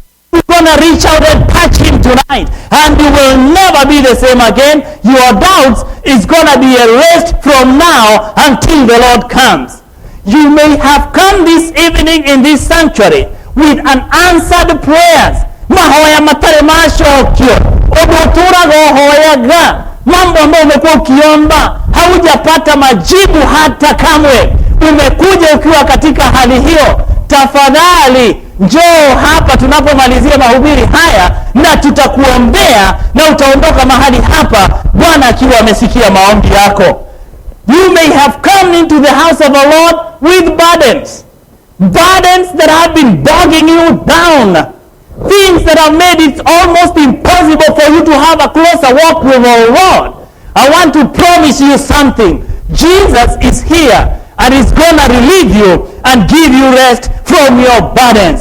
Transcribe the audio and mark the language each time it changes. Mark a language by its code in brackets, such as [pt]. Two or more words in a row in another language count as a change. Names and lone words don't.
[en] You're going to reach out and touch Him tonight. And you will never be the same again. Your doubts is going to be erased from now until the Lord comes. You may have come this evening in this sanctuary with unanswered prayers. [ki] Mahoya matare mashokyo. Obotura gohoyaga. [sw] Mambo ambayo umekuwa ukiomba haujapata majibu hata kamwe. Umekuja ukiwa katika hali hiyo. Tafadhali njoo hapa tunapomalizia mahubiri haya na tutakuombea na utaondoka mahali hapa Bwana akiwa amesikia maombi yako. [en] You may have come into the house of the Lord with burdens. Burdens that have been bogging you down. Things that have made it almost impossible for you to have a closer walk with the Lord. I want to promise you something. Jesus is here and is going to relieve you and give you rest from your burdens.